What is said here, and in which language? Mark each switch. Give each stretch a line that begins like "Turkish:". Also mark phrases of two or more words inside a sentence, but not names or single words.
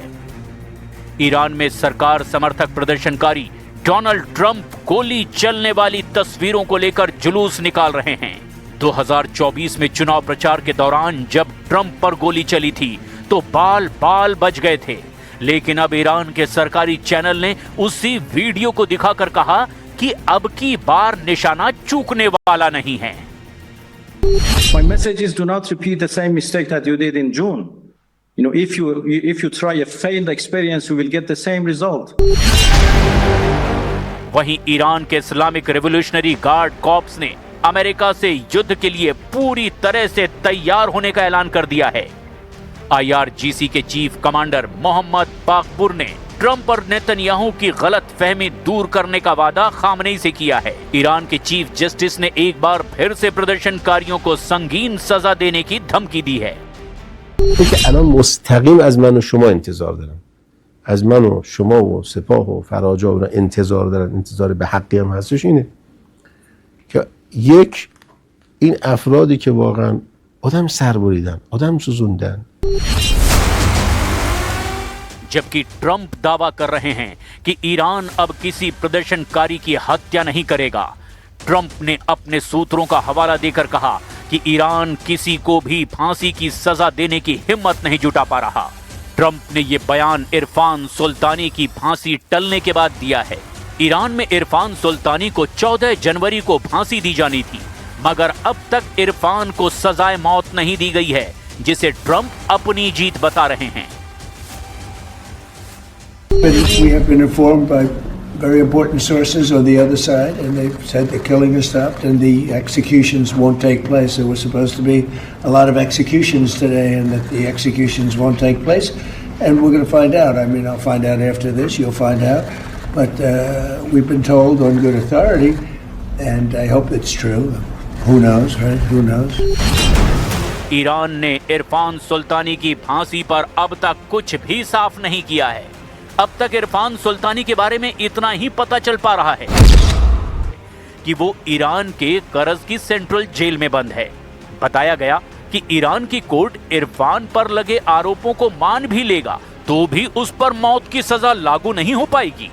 Hindi: ईरान में सरकार समर्थक प्रदर्शनकारी डोनाल्ड ट्रंप गोली चलने वाली तस्वीरों को लेकर जुलूस निकाल रहे हैं। 2024 में चुनाव प्रचार के दौरान जब ट्रंप पर गोली चली थी तो बाल बाल बच गए थे। लेकिन अब ईरान के सरकारी चैनल ने उसी वीडियो को दिखाकर कहा कि अब की बार निशाना चूकने वाला नहीं है।
English: My message is do not repeat the same mistake that you did in June. You know, if you try a failed experience, you will get the same result.
Hindi: वहीं ईरान के इस्लामिक रिवॉल्यूशनरी गार्ड कॉर्प्स ने अमेरिका से युद्ध के लिए पूरी तरह से तैयार होने का ऐलान कर दिया है। IRGC के चीफ कमांडर मोहम्मद बाकपुर ने ट्रंप और नेतन्याहू की गलत फहमी दूर करने का वादा खामनेई से किया है। ईरान के चीफ जस्टिस ने एक बार फिर से प्रदर्शनकारियों को संगीन सजा देने की धमकी दी है।
Persian: الان مستقیم از من و شما انتظار دارن، از من و شما و سپاه و فراجا انتظار دارن، انتظار به حقی هم هستش اینه که یک این افرادی که واقعا آدم سر بریدن، آدم سوزوندن.
Hindi: जबकि ट्रंप दावा कर रहे हैं कि ईरान अब किसी प्रदर्शनकारी की हत्या नहीं करेगा। ट्रंप ने अपने सूत्रों का हवाला देकर कहा कि ईरान किसी को भी फांसी की सजा देने की हिम्मत नहीं जुटा पा रहा। ट्रंप ने ये बयान इरफान सुल्तानी की फांसी टलने के बाद दिया है। ईरान में इरफान सुल्तानी को 14 जनवरी को फांसी दी जानी थी, मगर अब तक इरफान को सजाए मौत नहीं दी गई है, जिसे ट्रंप अपनी जीत बता रहे हैं।
English: But we have been informed by very important sources on the other side, and they've said the killing has stopped and the executions won't take place. There were supposed to be a lot of executions today, and that the executions won't take place. And we're going to find out. I mean, I'll find out after this. You'll find out. But we've been told on good authority, and I hope it's true. Who knows, right? Who knows?
Hindi: ईरान ने इरफान सुल्तानी की फांसी पर अब तक कुछ भी साफ नहीं किया है। अब तक इरफान सुल्तानी के बारे में इतना ही पता चल पा रहा है कि वो ईरान के करज की सेंट्रल जेल में बंद है। बताया गया कि ईरान की कोर्ट इरफान पर लगे आरोपों को मान भी लेगा तो भी उस पर मौत की सजा लागू नहीं हो पाएगी।